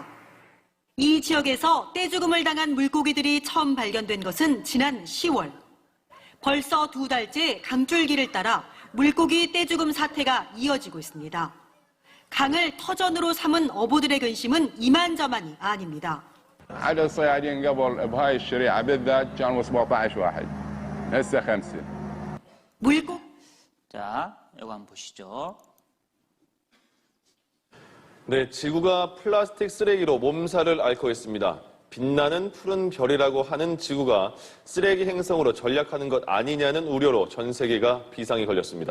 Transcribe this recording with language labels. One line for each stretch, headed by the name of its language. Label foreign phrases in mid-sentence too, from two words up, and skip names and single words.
Korean: 이 지역에서 떼죽음을 당한 물고기들이 처음 발견된 것은 지난 10월. 벌써 2달째 강줄기를 따라 물고기 떼죽음 사태가 이어지고 있습니다. 강을 터전으로 삼은 어부들의 근심은 이만저만이 아닙니다.
Arabic: عدد الصيادين قبل بهاي الشريعة بالذات كانوا 17 واحد هسه 5.
Korean: 물고 자, 이거 한번 보시죠. 네, 지구가 플라스틱 쓰레기로 몸살을 앓고 있습니다. 빛나는 푸른 별이라고 하는 지구가 쓰레기 행성으로 전락하는 것 아니냐는 우려로 전 세계가 비상이 걸렸습니다.